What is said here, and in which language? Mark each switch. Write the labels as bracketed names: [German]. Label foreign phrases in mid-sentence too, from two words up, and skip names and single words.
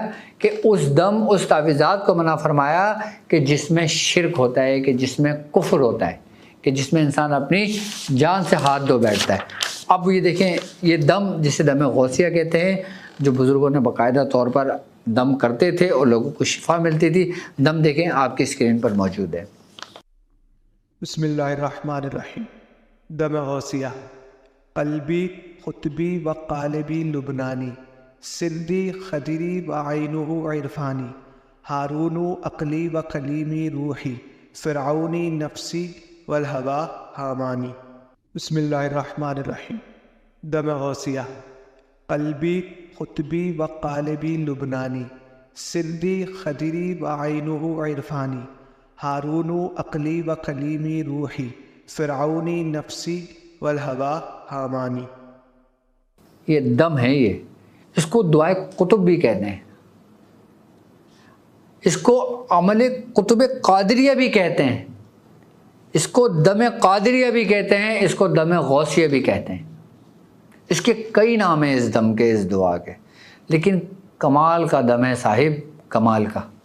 [Urdu] کہ اس دم، اس تعویذات کو منع فرمایا کہ جس میں شرک ہوتا ہے، کہ جس میں کفر ہوتا ہے، کہ جس میں انسان اپنی جان سے ہاتھ دھو بیٹھتا ہے. اب یہ دیکھیں، یہ دم جسے دم غوثیہ کہتے ہیں، جو بزرگوں نے باقاعدہ طور پر دم کرتے تھے اور لوگوں کو شفا ملتی تھی. دم دیکھیں آپ کی اسکرین پر موجود ہے. [Arabic] بسم اللہ الرحمن الرحیم. دم غوثیہ. قلبی قطبی و قالبی لبنانی، سندی خدری و عینہ عرفانی، ہارون عقلی و کلیمی روحی، فرعونی نفسی والہوا حامانی. بسم اللہ الرحمن الرحیم. دم غوثیہ. قلبی قطبی و قالبی لبنانی، سندی خدری و عینہ عرفانی، ہارون عقلی و کلیمی روحی، فرعونی نفسی والہوا حامانی. [Urdu] یہ دم ہے، یہ اس کو دعائے قطب بھی کہتے ہیں، اس کو عمل قطب قادریہ بھی کہتے ہیں، اس کو دم قادریہ بھی کہتے ہیں، اس کو دم غوثیہ بھی کہتے ہیں. اس کے کئی نام ہیں اس دم کے، اس دعا کے، لیکن کمال کا دم ہے صاحب، کمال کا.